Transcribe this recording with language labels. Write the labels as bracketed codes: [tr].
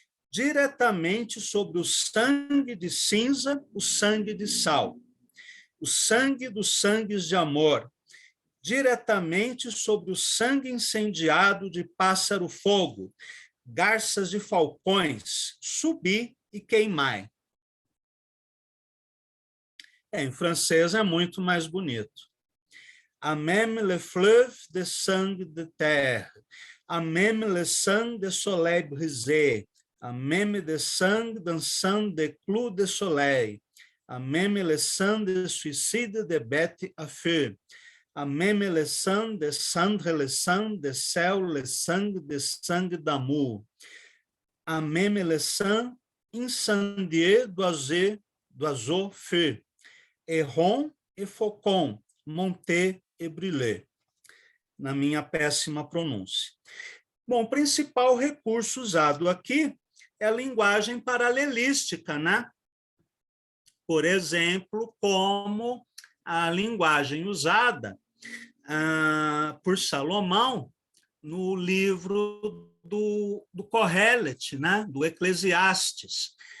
[pt] diretamente sobre o sangue de cinza, o sangue de sal, o sangue dos sangues de amor, diretamente sobre o sangue incendiado de pássaro-fogo, garças de falcões, subi e queimai. Em francês é muito mais bonito. [fr] À même le fleuve de sang de terre, à même le sang de soleil brisé, à même le sang d'un sang de clous de soleil, à même le sang de suicide de bêtes à feu, à même le sang de cendre, le sang de sel, le sang de sangue d'amour, à même le sang incendié d'oiseau feu, Héron e Faucon, Monté e Brilé, [pt] na minha péssima pronúncia. Bom, o principal recurso usado aqui é a linguagem paralelística, né? Por exemplo, como a linguagem usada por Salomão no livro do Coelet, né? Do Eclesiastes,